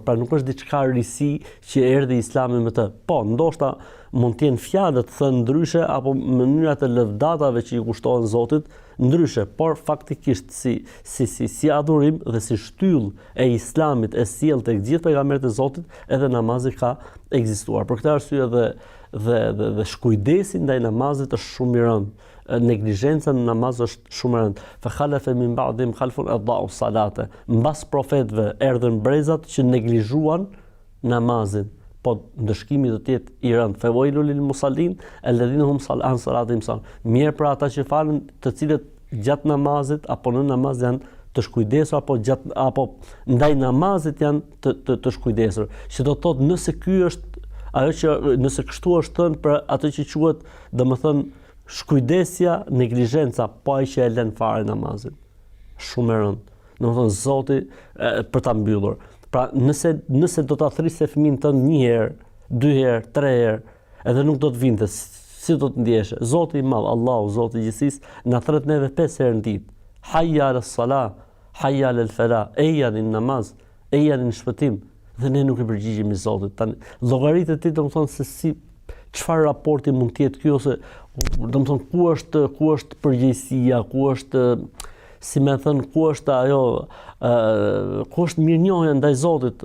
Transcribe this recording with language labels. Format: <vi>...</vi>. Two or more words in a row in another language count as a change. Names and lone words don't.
<sq>Pra nuk është diçka risi që erdhi Islami me të. Po, ndoshta mund të jenë fjalët thënë ndryshe apo mënyrat e lëvdatave që i kushtohen Zotit ndryshe, por faktikisht si adhurim dhe si shtyllë e Islamit e sjellë tek gjithë pejgamberët e Zotit, edhe namazi ka ekzistuar. Për këtë arsye dhe shkujdesi ndaj namazit është shumë i rëndë. Neglizhenca në namaz është shumë e rëndë.</sq> <ar>فخلف من بعدهم خلف أضاعوا الصلاة.</ar> <sq>Mbas profetëve erdhën brezat që neglizhuan namazin. Po ndëshkimi do të jetë i rëndë.</sq> <ar>فويل للمصلين الذين هم عن صلاتهم ساهون.</ar> <sq>Mirë për ata që falen, të cilët gjatë namazit apo në namaz janë të shkujdesur apo ndaj namazit janë të shkujdesur. Që do të thotë nëse ky është ajo që nëse kështu është thënë për atë që quhet, domethënë shkujdesja, neglizhenca, po ai që e lën fare namazin. Shumë e rëndë. Domethënë Zoti për ta mbyllur. Pra nëse do ta thrisë fëmin tënd një herë, 2 herë, 3 herë, edhe nuk do të vinte, si do të ndjeshe? Zoti i Madh, Allahu, Zoti i gjithësisë, na thret neve 5 herë në ditë.</sq> <ar>حي على الصلاة حي على الفلاح,</ar> <sq>eja në namaz, eja në shpëtim. Dhe ne nuk i përgjigjemi Zotit. Tani llogaritë e tij domethënë se çfarë raporti mund të jetë ky ose domethënë ku është përgjegjësia, ku është si më thën, ku është ajo ku është mirënjohja ndaj Zotit.</sq>